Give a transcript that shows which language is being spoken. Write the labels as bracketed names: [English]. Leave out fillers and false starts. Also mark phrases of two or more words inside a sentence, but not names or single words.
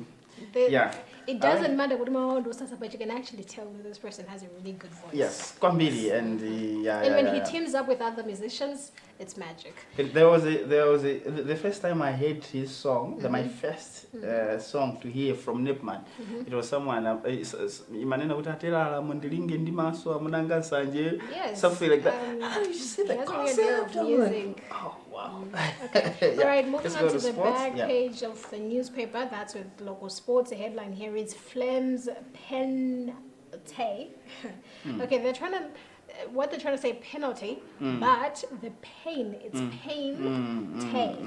[English] It doesn't matter what but you can actually tell that this person has a really good voice. Yes, Kwambili and And when he teams up with other musicians, it's magic. There was the first time I heard his song, my first song to hear from Nepman. It was someone [Nyanja] imanena utatela mundilinge ndimaso amunanga sanje, [English] Yes. something like that. You see the he has a weird way concept. of I'm like, music. oh wow. Okay. Yeah. All right, moving Let's on go to the sports. back Yeah. page of the newspaper. That's with local sports. The headline here is Flames Penalty. Okay, they're trying to, what they're trying to say penalty, but the pain, it's pain, not